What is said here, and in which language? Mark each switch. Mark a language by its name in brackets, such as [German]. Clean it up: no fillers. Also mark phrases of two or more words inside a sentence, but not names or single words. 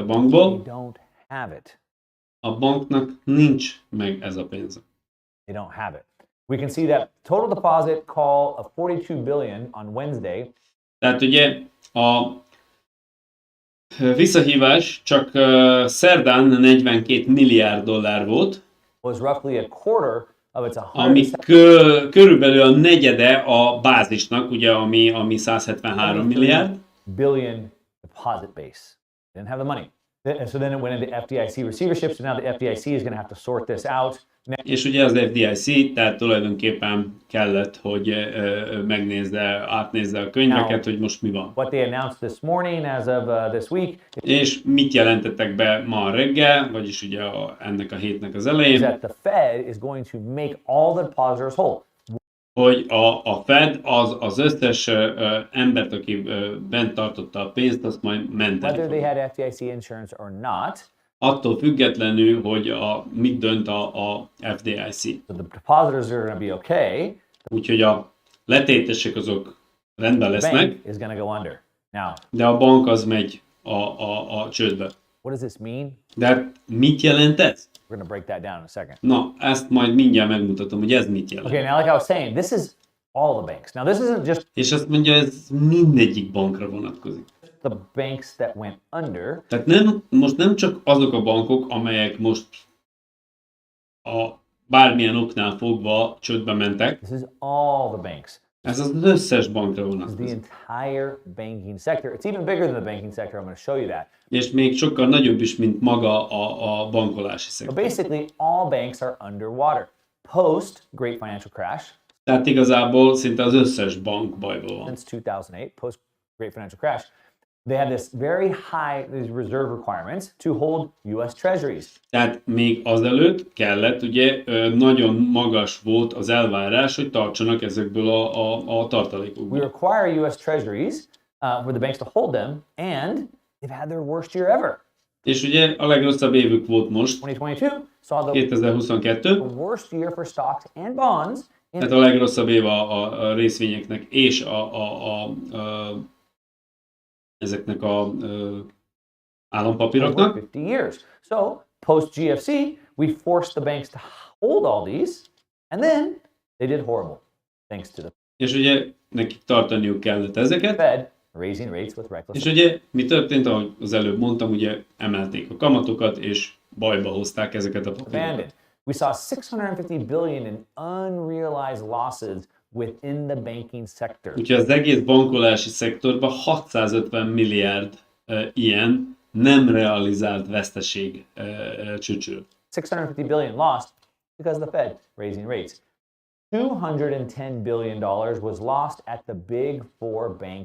[English] they [Hungarian] bankból, [English] don't have it. [Hungarian] a banknak nincs meg ez a pénz. [English] They don't have it. We can see that total deposit call of 42 billion on Wednesday [Hungarian] Tehát ugye a visszahívás csak szerdán 42 milliárd dollár volt, [English] was roughly a quarter of its [Hungarian] ami [English] 170 [Hungarian] körülbelül a negyede a bázisnak, ugye, ami 173 milliárd. [English] billion deposit base. They didn't have the money. And so then it went into FDIC receivership. So now the FDIC is going to have to sort this out. [Hungarian] És ugye az FDIC, tehát tulajdonképpen kellett, hogy átnézze a könyveket, hogy most mi van. [English] What they announced this morning as of this week [Hungarian] És mit jelentettek be ma reggel, vagyis ugye ennek a hétnek az [English] is [Hungarian] elején, [English] that the Fed is going to make all the depositors whole. [Hungarian] hogy a Fed az összes embert, aki bent tartotta a pénzt, azt majd menteni [English] Whether they [Hungarian] fogja. [English] had FDIC insurance or not, [Hungarian] Attól függetlenül, hogy mit dönt a FDIC. [English] so the depositors are going to be okay. [Hungarian] Úgyhogy a letétesek azok rendben [English] The [Hungarian] lesznek, [English] bank is going to go under. Now, [Hungarian] de a bank az megy a csődbe. [English] what does this mean? [Hungarian] De hát mit jelent ez? [English] We're going to break that down in a second. [Hungarian] Na, ezt majd mindjárt megmutatom, hogy ez mit jelent. [English] Okay, now like I was saying, this is all the banks. Now this isn't just [Hungarian] És azt mondja, ez mindegyik bankra vonatkozik. [English] the banks that went under. [Hungarian] Tehát most nem csak azok a bankok, amelyek most bármilyen oknál fogva csődbe mentek, [English] This is all the banks. [Hungarian] ez az összes bankra [English] This is the [Hungarian] vonatkozik. [English] entire banking sector. It's even bigger than the banking sector. I'm going to show you that. [Hungarian] És még sokkal nagyobb is, mint maga a bankolási [English] But [Hungarian] szektor. [English] basically, all banks are underwater. Post Great Financial Crash, [Hungarian] Tehát igazából szinte az összes bank bajban van. [English] since 2008, post Great Financial Crash, they had this very high these reserve requirements to hold U.S. Treasuries. [Hungarian] Tehát még azelőtt kellett, ugye nagyon magas volt az elvárás, hogy tartsanak ezekből a [English] We [Hungarian] tartalékokból. [English] require U.S. Treasuries for the banks to hold them, and they've had their worst year ever. [Hungarian] És ugye a legrosszabb évük volt most, [English] 2022 saw the [Hungarian] 2022, [English] worst year for stocks and bonds in [Hungarian] tehát a legrosszabb év a részvényeknek és ezeknek a állampapíroknak. [English] 50 years. So, post GFC, we forced the banks to hold all these, and then they did horrible, thanks to the [Hungarian] És ugye nekik tartaniuk kellett ezeket. [English] Fed raising rates with reckless. [Hungarian] És ugye mi történt, ahogy az előbb mondtam, ugye emelték a kamatokat, és bajba hozták ezeket a papírokat. [English] Abandoned. We saw 650 billion in unrealized losses within the banking sector. [Hungarian] Úgyhogy az egész bankolási szektorban 650 milliárd ilyen nem realizált veszteség csücsül. [English] 650 billion lost because the Fed raising rates. $210 billion was lost at the big four banks.